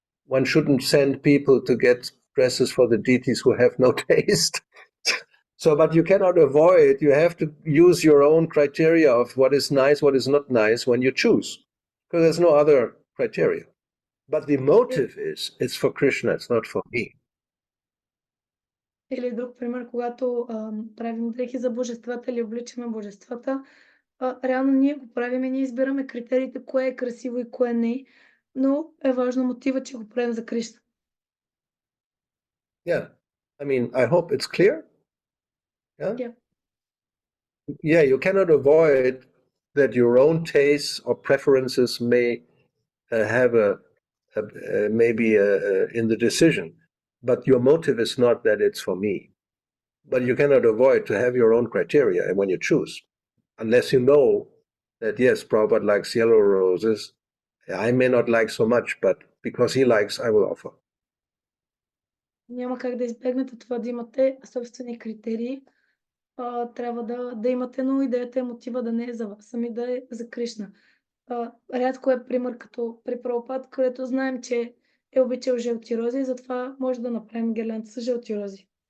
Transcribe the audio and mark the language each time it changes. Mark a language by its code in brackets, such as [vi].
[en] One shouldn't send people to get dresses for the deities who have no taste. So, but you cannot avoid, you have to use your own criteria of what is nice, what is not nice when you choose, because there's no other criteria. But the motive is, it's for Krishna, it's not for me. [bg] Или друг пример, когато правим дрехи за божествата или обличаме божествата, реално ние го правим и ние избираме критериите, кое е красиво и кое не, но е важно мотива, че го правим за Кришна. [en] Yeah, I mean, I hope it's clear. Yeah. Yeah, you cannot avoid that your own tastes or preferences may have maybe in the decision, but your motive is not that it's for me. But you cannot avoid to have your own criteria when you choose, unless you know that, yes, Prabhupada likes yellow roses. I may not like so much, but because he likes, I will offer. [bg] Няма как да избегнете това да имате собствени критерии. Трябва да имате, но идеята е мотива да не е за вас, ами да е за Кришна. Рядко е пример като при Прабхупад, където знаем, че е обичал жълти рози, затова може да направим гирлянд с жълти рози.